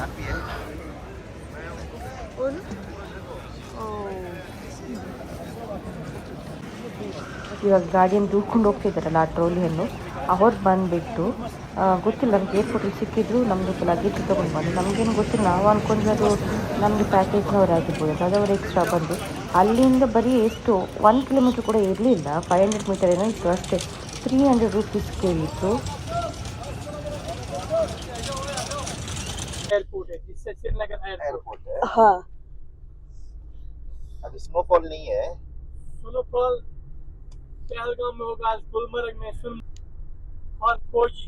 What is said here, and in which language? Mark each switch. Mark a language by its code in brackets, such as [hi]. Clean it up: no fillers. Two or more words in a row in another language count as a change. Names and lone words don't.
[kn] ಇವಾಗ ಗಾಡಿಯನ್ನು ದೂಡ್ಕೊಂಡು ಹೋಗ್ತಿದ್ದಾರಲ್ಲ ಆ ಟ್ರೋಲಿಯನ್ನು, ಅವ್ರು ಬಂದುಬಿಟ್ಟು ಗೊತ್ತಿಲ್ಲ ನಮ್ಗೆ ಏರ್ಪೋರ್ಟಲ್ಲಿ ಸಿಕ್ಕಿದ್ರು. ನಮ್ಮದು ಲಗೇಜ್ ತೊಗೊಂಡು ಬಂದು ನಮಗೇನು ಗೊತ್ತಿಲ್ಲ. ನಾವು ಅಂದ್ಕೊಂಡ್ರೆ ಅದು ನಮಗೆ ಪ್ಯಾಕೇಜ್ನವ್ರು ಆಗಿರ್ಬೋದು, ಅದವರು ಎಕ್ಸ್ಟ್ರಾ ಬಂದು ಅಲ್ಲಿಂದ ಬರೀ ಎಷ್ಟು 1 kilometer ಕೂಡ ಇರಲಿಲ್ಲ, 500 meter ಏನೋ ಇತ್ತು ಅಷ್ಟೇ. 300 rupees ಕೇಳಿತ್ತು. [hi] हाँ, अभी स्नोफॉल नहीं है। स्नोफॉल पहलगाम में होगा, गुलमर्ग में और फौजी।